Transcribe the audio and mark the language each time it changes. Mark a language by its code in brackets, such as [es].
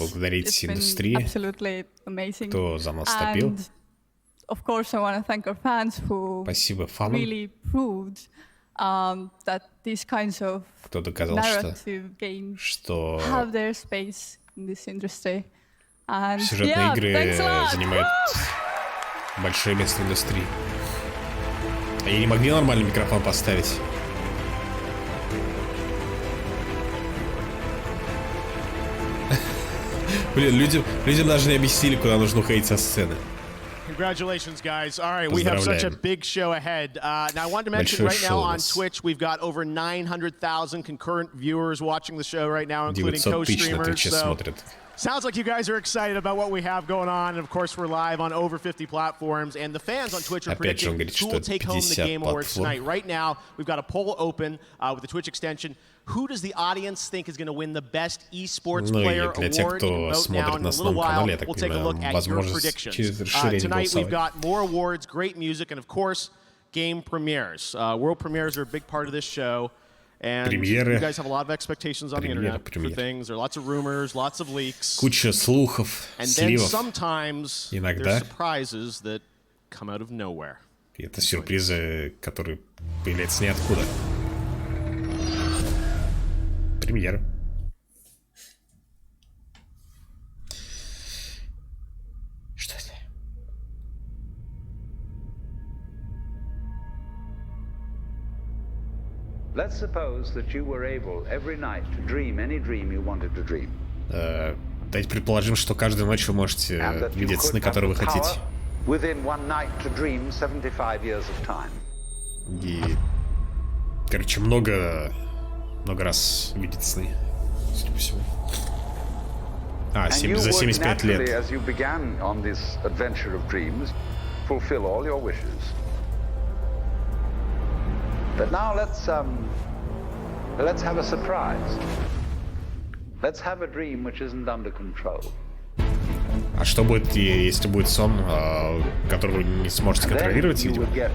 [en] It's been absolutely amazing. And of course, I want to thank our fans who really proved that these kinds of narrative games have their space in this industry. And [ru] сюжетные игры занимают большое место в индустрии. Они не могли нормальный микрофон поставить. Блин, людям даже не объяснили, куда нужно уходить со сцены. [en] Congratulations, guys. All right, we have such a big show ahead. Now, I wanted to mention right now on Twitch, we've got over 900,000 concurrent viewers watching the show right now, including co-streamers. So, sounds like you guys are excited about what we have going on. And of course, we're live on over 50 platforms. And the fans on Twitch are predicting who will take home the Game Awards tonight. Right now, we've got a poll open with the Twitch extension. Who does the audience think is going to win the best esports player award? You can vote now in a little while. We'll take a look at your predictions. Tonight, we've got more awards, great music, and of course, game premieres. World premieres are a big part of this show. And you guys have a lot of expectations on the internet for things. There are lots of rumors, lots of leaks. [ru] Куча слухов, [en] and then sometimes there's surprises that come out of nowhere. [ru] И это сюрпризы, которые появляются ниоткуда. Премьера. Что это? [en] Let's suppose that you were able every night to dream any dream you wanted to dream. [ru] Давайте предположим, что каждую ночь вы можете видеть сны, которые вы хотите. [en] Within one night to dream 75 years of time. [ru] И, короче, много раз видеть сны, судя по всему. За 75 лет. [en] As you began on this adventure of dreams, fulfill all your wishes. But now let's have a surprise. Let's have a dream which isn't under control. [ru] А что будет, если будет сон, который вы не сможете контролировать, видимо?